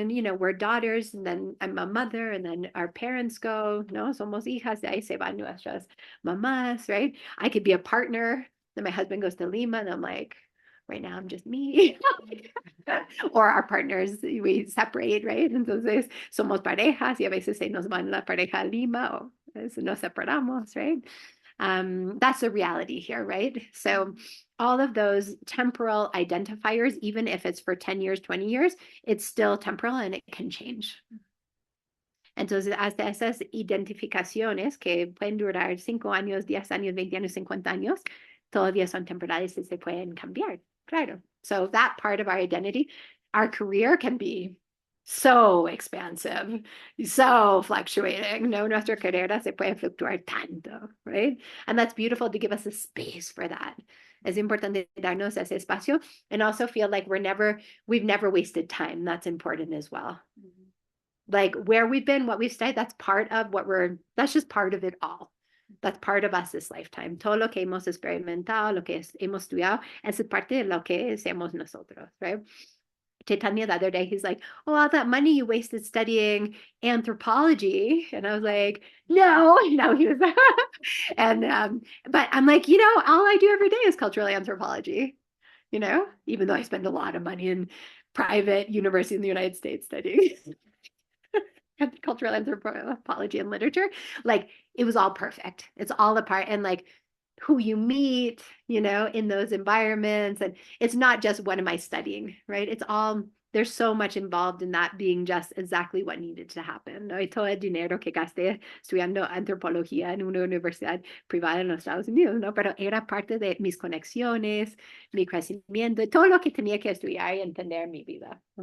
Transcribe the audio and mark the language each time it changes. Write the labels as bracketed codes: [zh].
[en] And, you know, we're daughters, and then I'm a mother, and then our parents go, [es] no, somos hijas, de ahí se van nuestras mamás, [en] right? I could be a partner, then my husband goes to Lima, and I'm like, right now I'm just me. Or our partners, we separate, right? [es] Entonces, somos parejas, y a veces se nos van la pareja a Lima, o nos separamos, right? [en] That's the reality here, right? So all of those temporal identifiers, even if it's for 10 years, 20 years, it's still temporal and it can change. [es] Entonces, hasta esas identificaciones que pueden durar 5 años, 10 años, 20 años, 50 años, todavía son temporales y se pueden cambiar. Claro. [en] So that part of our identity, our career can be so expansive, so fluctuating. [es] No, nuestra carrera se puede fluctuar tanto, right? [en] And that's beautiful to give us a space for that. [es] Es importante darnos ese espacio [en] and also feel like we've never wasted time. That's important as well. Like where we've been, what we've studied, that's just part of it all. That's part of us this lifetime. [es] Todo lo que hemos experimentado, lo que hemos estudiado, es parte de lo que somos nosotros, right? [en] Chaitanya the other day, he's like, oh, all that money you wasted studying anthropology. And I was like, no, he was, and, but I'm like, you know, all I do every day is cultural anthropology, you know, even though I spend a lot of money in private university in the United States studying cultural anthropology and literature. Like it was all perfect. It's all a part. And like who you meet, you know, in those environments. And it's not just what am I studying, right? It's all, there's so much involved in that being just exactly what needed to happen. [es] ¿No? Y todo el dinero que gasté estudiando antropología en una universidad privada en los Estados Unidos, ¿no? Pero era parte de mis conexiones, mi crecimiento, todo lo que tenía que estudiar y entender en mi vida.